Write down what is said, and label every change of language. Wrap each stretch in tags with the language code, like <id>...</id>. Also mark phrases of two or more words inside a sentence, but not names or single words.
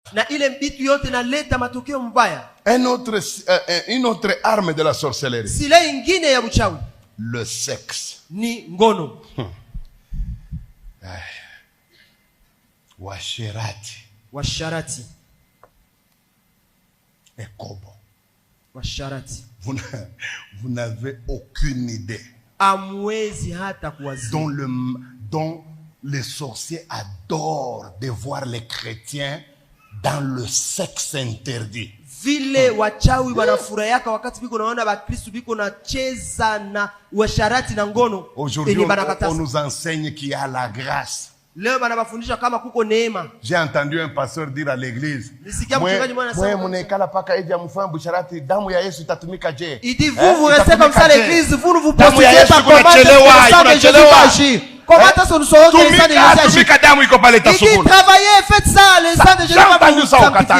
<sw>Na ile bitu yote naleta matokeo mbaya.</sw> <fr>Une autre arme de la sorcellerie.</fr> <sw>Sila ingine ya uchawi.</sw> <fr>Le sexe.</fr> <sw>Ni ngono. Washarati. Ekobo. Washarati.</sw> <fr>Vous n'avez aucune idée.</fr> <sw>Amwezi hata kuwazia.</sw> <fr>Dont les sorciers adorent de voir les chrétiens dans le sexe interdit.</fr> <sw>Vile wachawi wanafurahia wakati biko naona bakristo biko na cheza na washarati na ngono.</sw> <fr>Aujourd'hui on nous enseigne qu'il y a la grâce.</fr> <sw>Leo banabafundisha kama kuko neema.</sw> <fr>J'ai entendu un pasteur dire à l'église, il dit vous restez comme ça à l'église, vous ne vous positionnez pas comment Jésus va agir. Comment est-ce que nous saurons que le sang de Jésus agit? Il dit travaillez, faites ça, le sang de Jésus va vous sanctifier.</fr>